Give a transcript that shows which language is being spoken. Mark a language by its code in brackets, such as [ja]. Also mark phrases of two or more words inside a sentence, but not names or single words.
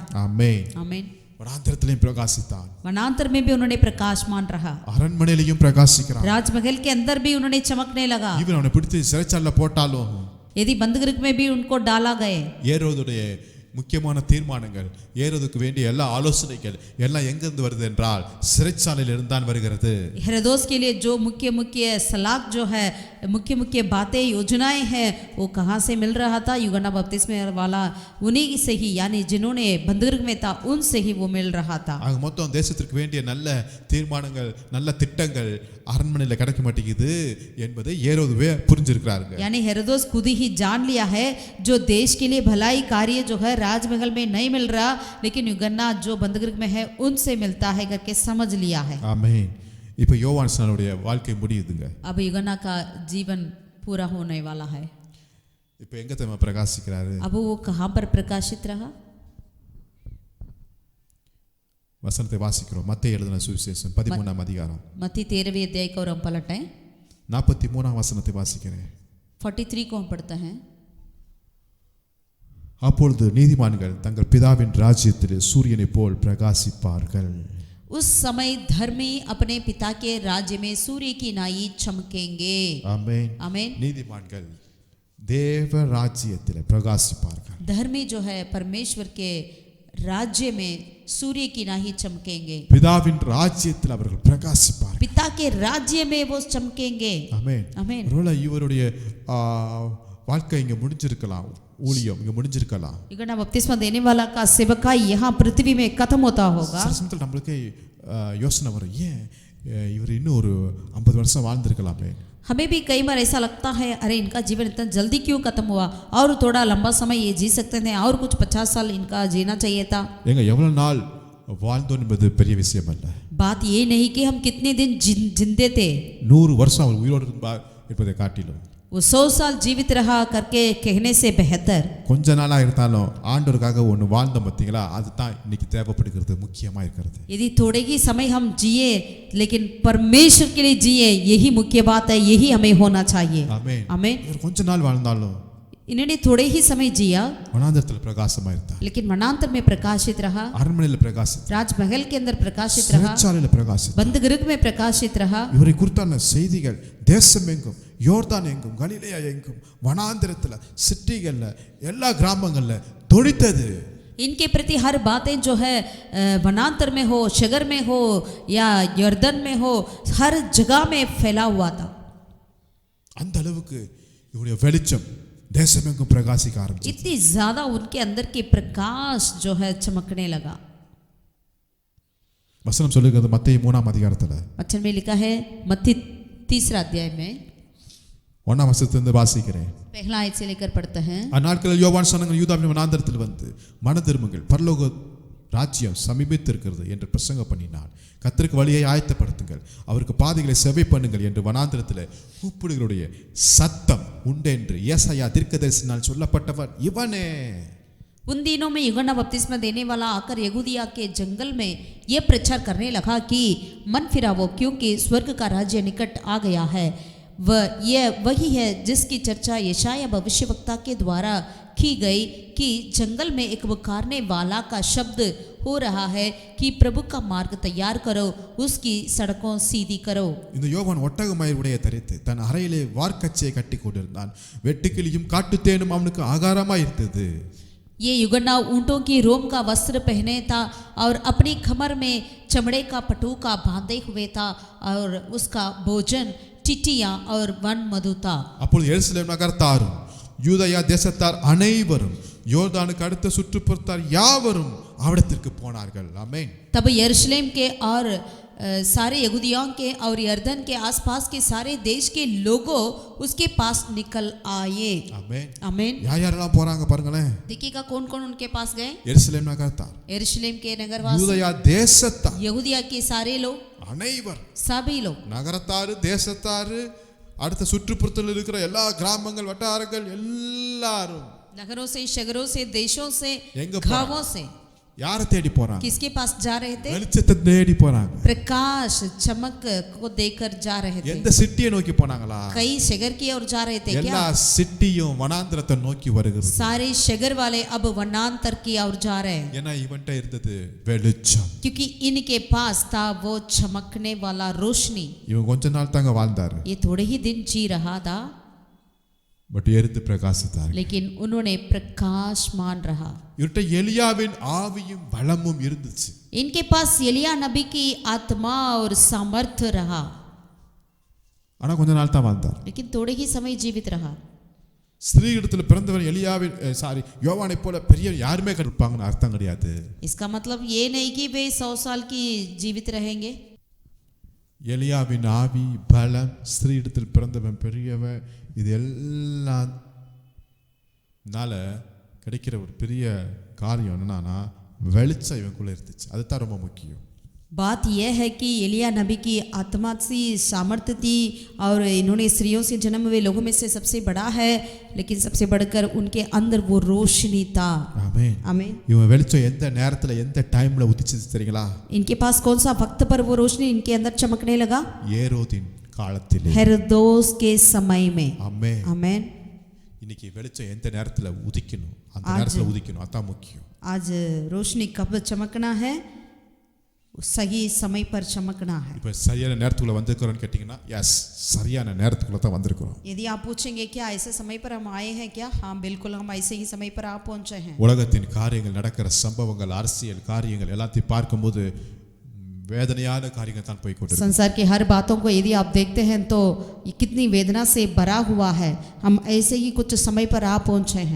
[ta] ஆமென். [hi] आमीन। [ta] வனாந்திரத்திலையும் பிரகாசித்தான், [hi] वनांतर में भी उन्होंने प्रकाशमान रहा, [ta] அரண்மனையிலையும் பிரகாசிக்கிறான். [hi] राजमहल के अंदर भी उन्होंने चमकने लगा। [ta] இவன் அவனை பிடித்து சிறைச்சாலையில போட்டாலும் [hi] यदि बंदूक में भी उनको डाला गए, [ta] ஏரோதுடைய முக்கியமான தீர்மானங்கள், ஏரோதுக்கு வேண்டிய எல்லா ஆலோசனைகள் எல்லாம் எங்கிருந்து வருது என்றால் சிறைச்சாலையில் இருந்தான் வருகிறது. [hi] हेरोदोस के लिए जो मुख्य मुख्य सलाह जो है, मुख्य मुख्य बातें योजनाएं हैं, वो कहाँ से मिल रहा था? यूहन्ना बपतिस्मा वाला उन्हीं से ही, यानी जिन्होंने बंदूक में था उनसे ही वो मिल रहा था। [ta] ஆக மொத்தம் தேசத்திற்கு வேண்டிய நல்ல தீர்மானங்கள், நல்ல திட்டங்கள் அரண்மனையில் கிடைக்க மாட்டேங்குது என்பதை ஏரோதுவே புரிஞ்சிருக்கிறாருங்க. [hi] यानी हेरोदोस खुद ही जान लिया है जो देश के लिए भलाई कार्य जो है राजमहल में नहीं मिल रहा, लेकिन यूहन्ना जो बंदूक में है उनसे मिलता है करके समझ लिया है। [ta] ஆமென். இப்போ யோவான் ஸ்நானனுடைய வாழ்க்கை முடியுதுங்க. [hi] अब यूहन्ना का जीवन पूरा होने वाला है। [ta] இப்போ எங்க தம்ம பிரகாசிக்கிறாரு? [hi] अब वो कहाँ पर प्रकाशित रहा? [ta] வசனத்தை வாசிக்கிறோம். மத்தேயு எழுதின சுவிசேஷம் 13ஆம் அதிகாரம் [hi] मत्ती 13वें अध्याय को हम पलटें, [ta] 43ஆம் வசனத்தை வாசிக்கிறேன். [hi] 43 को हम पढ़ते हैं। [ta] அப்பொழுது நீதிமான்கள் தங்கள் பிதாவின் ராஜ்யத்தில் சூரியனைப் போல் பிரகாசிப்பார்கள். [hi] उस समय धर्मी अपने पिता के राज्य में सूर्य की नाई चमकेंगे। [ta] ஆமென். [hi] आमीन। [ta] நீதிமான்கள் தேவ ராஜ்யத்தில் பிரகாசிப்பார்கள். [hi] धर्मी जो है परमेश्वर के राज्य में सूर्य की नाई चमकेंगे। [ta] பிதாவின் ராஜ்யத்தில் அவர்கள் பிரகாசிப்பார்கள். [hi] पिता के राज्य में वो चमकेंगे। [ta] ஆமென். [hi] आमीन। [ta] ஒருவேளை இவருடைய வாழ்க்கை இங்க முடிஞ்சிருக்கலாம், ஊழியம் இங்க முடிஞ்சிருக்கலாம். [hi] यूहन्ना बपतिस्मा देने वाला का सेवकाई यहाँ पृथ्वी में खत्म होता होगा। [ta] சில சமயத்தில் நம்மளுக்கு யோசனை வரும், ஏன் இவர் இன்னும் ஒரு 50 வருஷம் வாழ்ந்திருக்கலாமே. [hi] हमें भी कई बार ऐसा लगता है, अरे इनका जीवन इतना जल्दी क्यों खत्म हुआ, और थोड़ा लंबा समय ये जी सकते थे, और कुछ 50 साल इनका जीना चाहिए था। [ta] எங்க எவ்வளவு நாள் வாழ்ந்தோம் என்பது பெரிய விஷயம் அல்ல. [hi] बात ये नहीं कि हम कितने दिन जिंदे थे, [ta] 100 வருஷம் அவர் உயிரோடு இருந்தார் என்பதை காட்டிலும் [hi] वो 100 साल जीवित रहा करके कहने से बेहतर [ta] கொஞ்ச நாளா இருந்தாலும் ஆண்டவருக்காக ஒன்று வாழ்ந்தோம் பார்த்தீங்களா, அதுதான் இன்னைக்கு தேவைப்படுகிறது, முக்கியமா இருக்கிறது. [hi] यदि थोड़े ही समय हम जिए लेकिन परमेश्वर के लिए जिए, यही मुख्य बात है, यही हमें होना चाहिए। [ta] ஆமென். [hi] आमीन। [ta] இவர் கொஞ்ச நாள் வாழ்ந்தாலும் [hi] इन्होंने थोड़े ही समय जिया, [ta] வனாந்தரத்தில் பிரகாசமா இருந்தார், [hi] लेकिन वनांतर में प्रकाशित रहा, [ta] அரண்மனையில் பிரகாசித்தார், [hi] राजमहल के अंदर प्रकाशित रहा, [ta] சிறைச்சாலையில் பிரகாசித்தார். [hi] बंदगृह में प्रकाशित रहा। [ta] இவரை குறித்தான செய்திகள் தேசம் எங்கும், யோர்தான் எங்கும், கலிலேயா எங்கும், வனாந்திரத்தில், சிட்டிகள்ல, எல்லா கிராமங்கள்ல தொனித்தது. [hi] इनके प्रति हर बातें जो है वनांतर में हो, शगर में हो या यर्दन में हो, हर जगह में फैला हुआ था। [ta] அந்த அளவுக்கு இவருடைய வெளிச்சம் தேசமெங்கும் பிரகாசிக்க ஆரம்பிச்சது. [hi] इतनी ज्यादा उनके अंदर की प्रकाश जो है चमकने लगा। [ta] வசனம் சொல்லுகிறது மத்தேயு 3ஆம் அதிகாரத்துல, [hi] वचन में लिखा है मत्ती 3 अध्याय में [ta] 1ஆம் வசனத்திலிருந்து வாசிக்கிறேன். [hi] पहला आयत से लेकर पढ़ते हैं। [ta] அந்நாட்களில் யோவான் சொன்னாங்க, யூதாவின் வனாந்தரத்தில் வந்து மன திரும்புங்கள், பரலோக ராஜ்யம் சமீபித்திருக்கிறது என்று பிரசங்கம் பண்ணினார். கர்த்தருக்கு வழியை ஆயத்தப்படுத்துங்கள், அவருக்கு பாதைகளை செவை பண்ணுங்கள் என்று வனாந்தரத்தில் கூப்பிடுகளுடைய சத்தம் உண்டென்று ஏசாயா தீர்க்கதரிசினால் சொல்லப்பட்டவர் இவனே. [hi] उन दिनों में यूहन्ना बपतिस्मा देने वाला आकर यहूदिया के जंगल में यह प्रचार करने लगा कि मन फिरावो, क्योंकि स्वर्ग का राज्य निकट आ गया है। यह वही है जिसकी चर्चा यशाया भविष्यवक्ता के द्वारा की गई कि जंगल में एक पुकारने वाला का शब्द हो रहा है कि प्रभु का मार्ग तैयार करो, उसकी सड़कों सीधी करो। [ta] இந்த யோவான் ஒட்டகமயிர் உடைய தரித்து தன் அறையிலே வார்க்கச்சையை கட்டி கொண்டிருந்தான். வெட்டுக்கிளியும் காட்டுத்தேனும் அவனுக்கு ஆகாரமாய் இருந்தது. [hi] ये यूहन्ना ऊंटों की रोम का वस्त्र पहने था और अपनी कमर में चमड़े का पटुका बांधे हुए था, और उसका भोजन टिटिया और वन मधु था। [ta] அப்பொழுது எருசலேம் நகரத்தாரும் யூதயா தேசத்தார் அனைவரும் யோர்தானுக்கு அடுத்த சுற்றுப்புறத்தார் யாவரும் அவடத்திற்கு போனார்கள். ஆமென். [hi] तब यरूशलेम के और सारे यहूदियों के और यरदन के आसपास के सारे देश के लोगों उसके पास निकल आए [ta] ஆமென் [hi] आमीन [ta] யார் யாரெல்லாம் போறாங்க பாருங்களேன் [hi] देखिएगा कौन कौन उनके पास गए [ta] எருசலேம் நகரத்தார் [hi] यरूशलेम के नगरवासी [ta] யூதயா தேசத்தார் [hi] यहूदिया के सारे लोग [ta] அனைவர் [hi] सभी लोग [ta] நகரத்தாரு தேசத்தாரு அடுத்த சுற்றுப்புறத்தில் இருக்கிற எல்லா கிராமங்கள் வட்டாரங்கள் எல்லாரும் [hi] नगरों से शहरों से देशों से [ta] எங்க போறாங்க? [hi] गांवों से [ta] யாரை தேடி போறாங்க [hi] किसके पास जा रहे थे [ta] வெளிச்சத்தை தேடி போறாங்க [hi] प्रकाश चमक को देखकर जा रहे थे [ta] எந்த சிட்டியை நோக்கி போனாங்களா [hi] कई शहर की ओर जा रहे थे [ta] எல்லா [hi] क्या [ta] சிட்டியும் வனாந்திரத்தை நோக்கி வருகிறது [hi] सारे शहर वाले अब वनांतर की ओर जा रहे हैं [ta] ஏன்னா இவன்ட்ட இருந்தது வெளிச்சம் [hi] क्योंकि इनके पास था वो चमकने वाला रोशनी [ta] இவன் கொஞ்ச நாள் தாங்க வாழ்ந்தாரு [hi] ये थोड़े ही दिन जी रहा था [ta] பட் எரிந்து பிரகாசித்தார் [hi] लेकिन उन्होंने प्रकाशमान रहा [ta] இவர்ட்ட எலியாவின் ஆவியும் பலமும் இருந்துச்சு [hi] इनके पास एलिया नबी की आत्मा और सामर्थ्य रहा [ta] ஆனா கொஞ்ச நாள் தான் வாழ்ந்தார் [hi] लेकिन थोड़े ही समय जीवित रहा [ta] ஸ்திரீ இடத்துல பிறந்தவன் எலியாவின் யோவானை போல பெரிய யாருமே இருப்பாங்கன்னு அர்த்தம் கிடையாது [hi] इसका मतलब ये नहीं कि वे 100 साल की जीवित रहेंगे [ta] எலியாவின் ஆவி பலம் ஸ்திரீ இடத்தில் பிறந்தவன் பெரியவன் இது எல்லாம் கிடைக்கிற ஒரு பெரிய காரியம் என்னன்னா வெளிச்சம் இவனுக்குள்ள இருந்துச்சு அதுதான் ரொம்ப முக்கியம் [hi] बात यह है कि एलिया नबी की आत्मा सी सामर्थ्य थी और इन्होंने स्त्रियों से जन्म हुए लोगों में से सबसे बड़ा है लेकिन सबसे बढ़कर उनके अंदर वो रोशनी था [ta] ஆமென் [hi] आमीन [ta] இவன் வெளிச்சம் எந்த நேரத்துல எந்த டைம்ல உதிச்சது தெரியுங்களா [hi] इनके पास कौन सा वक्त पर वो रोशनी इनके अंदर चमकने लगा [ta] ஏரோதின் காலத்திலே [hi] हेरोदोस के समय में [ta] ஆமென் [hi] आमीन [ta] இன்னைக்கு வெளிச்சம் எந்த நேரத்துல உதிக்கணும் அந்த நேரத்துல உதிக்கணும் அதான் முக்கியம் [hi] आज रोशनी कब चमकना है सही समय पर चमकना है [ta] இப்ப சரியான நேரத்துக்குள்ள வந்திருக்கிறோம்னு கேட்டிங்கன்னா எஸ் சரியான நேரத்துக்குள்ள தான் வந்திருக்கிறோம் [hi] यदि आप पूछेंगे क्या ऐसे समय पर हम आए हैं क्या हाँ बिल्कुल हम ऐसे ही समय पर आ पहुंचे हैं [ta] உலகத்தின் காரியங்கள் நடக்கிற சம்பவங்கள் அரசியல் காரியங்கள் எல்லாத்தையும் பார்க்கும்போது வேதனையான காரியங்கள் தான் போய் கொண்டிருக்கு [hi] संसार की हर बातों को यदि आप देखते हैं तो ये कितनी वेदना से भरा हुआ है हम ऐसे ही कुछ समय पर आ पहुंचे हैं